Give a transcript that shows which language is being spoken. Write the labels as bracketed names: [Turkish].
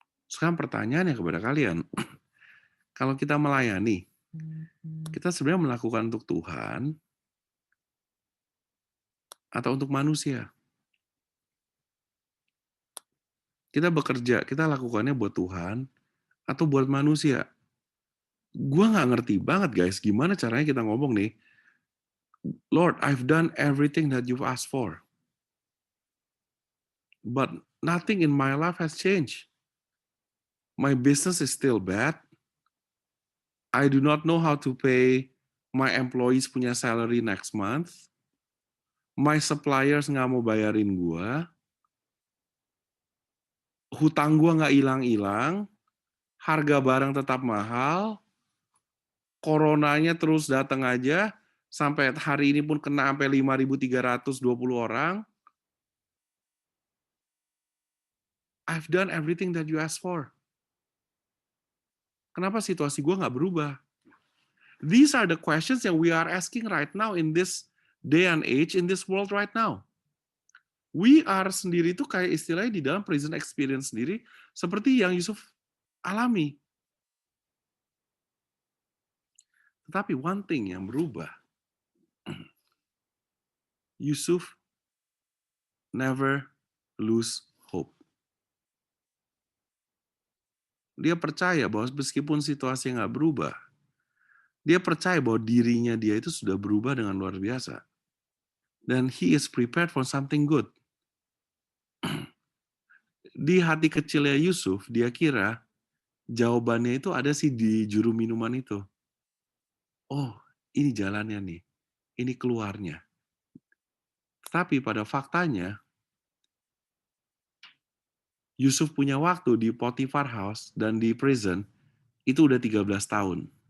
[Indonesian] Sekarang pertanyaannya kepada kalian, kalau kita melayani, kita sebenarnya melakukan untuk Tuhan atau untuk manusia? Kita bekerja, kita lakukannya buat Tuhan atau buat manusia? Gua nggak ngerti banget guys, gimana caranya kita ngomong nih, [English] Lord, I've done everything that you've asked for. But nothing in my life has changed. My business is still bad. I do not know how to pay my employees punya salary next month. My suppliers [Indonesian] nggak mau bayarin gua. Hutang gua nggak hilang-hilang. Harga barang tetap mahal. Coronanya terus datang aja. Sampai hari ini pun kena sampai 5.320 orang. [English] I've done everything that you asked for. [Indonesian] Kenapa situasi gue nggak berubah? [English] These are the questions that we are asking right now in this day and age, in this world right now. We are [Indonesian] sendiri itu kayak istilahnya di dalam prison experience sendiri, seperti yang Yusuf alami. Tetapi [English] one thing [Indonesian] yang berubah, Yusuf [English] never lose hope. [Indonesian] Dia percaya bahwa meskipun situasi nggak berubah, dia percaya bahwa dirinya dia itu sudah berubah dengan luar biasa. [English] Dan he is prepared for something good. [Indonesian] Di hati kecilnya Yusuf, dia kira jawabannya itu ada sih di juru minuman itu. Oh, ini jalannya nih. Ini keluarnya. Tapi pada faktanya, Yusuf punya waktu di Potiphar House dan di prison itu udah 13 tahun.